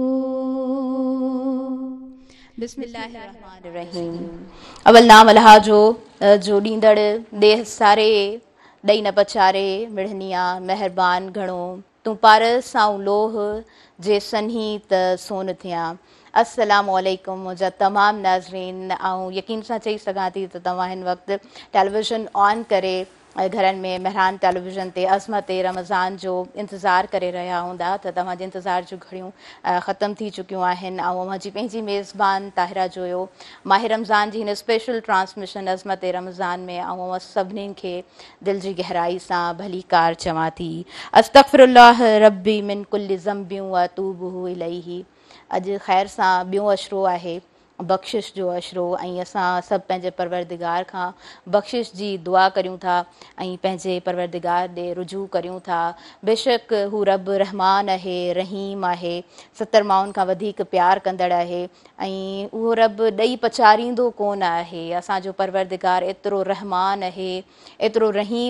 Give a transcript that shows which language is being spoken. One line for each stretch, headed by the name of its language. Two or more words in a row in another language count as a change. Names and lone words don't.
Sindhi: बिस्मिल्लाहिर्रहमानिर्रहीम अवल नाम अल्लाह जो ॾींदड़ देह सारे ॾई न पचारे मिड़निया महिरबान घणो तूं पारस सां लोह जे सन्ही त सोन थियां
Arabic: السلام عليكم
Sindhi: मुंहिंजा तमामु नाज़रीन ऐं यकीन सां चई सघां थी त तव्हां हिन वक़्तु टेलीविज़न ऑन करे घरनि में मेहरान टेलीविज़न ते अज़मत रमज़ान जो इंतज़ारु करे रहिया हूंदा त तव्हांजे इंतज़ार जूं घड़ियूं ख़तमु थी चुकियूं आहिनि ऐं मुंहिंजी पंहिंजी मेज़बान ताहिरा जोयो माह रमज़ान जी हिन स्पेशल ट्रांसमिशन अज़मत रमज़ान में ऐं सभिनीनि खे दिलि जी गहराई सां भलीकार चवां थी
Arabic: أستغفر الله ربي من كل ذنب وأتوب إليه
Sindhi: अॼु ख़ैर सां ॿियों अशरो आहे बख़्शिश जो अशरो ऐं असां सभु पंहिंजे परवरदिगार खां बख़्शिश जी दुआ करियूं था ऐं पंहिंजे परवरदिगार ॾे रुजू करियूं था बेशक हू रब रहमान आहे रहीम आहे 70 माण्हुनि खां वधीक प्यार कंदड़ आहे ऐं उहो रब ॾेई पचारींदो कोन आहे असांजो परवरदिगार एतिरो रहमान आहे एतिरो रहीम